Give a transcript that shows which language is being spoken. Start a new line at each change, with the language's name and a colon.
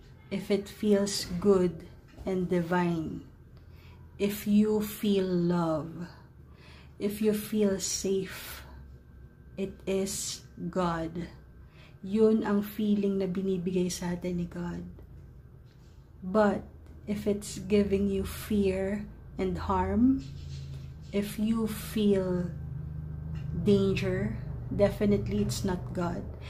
English: If it feels good and divine, if you feel love, if you feel safe, it is God.
Filipino: Yun ang feeling na binibigay sa atin ni God.
English: But if it's giving you fear and harm, if you feel danger, definitely it's not God.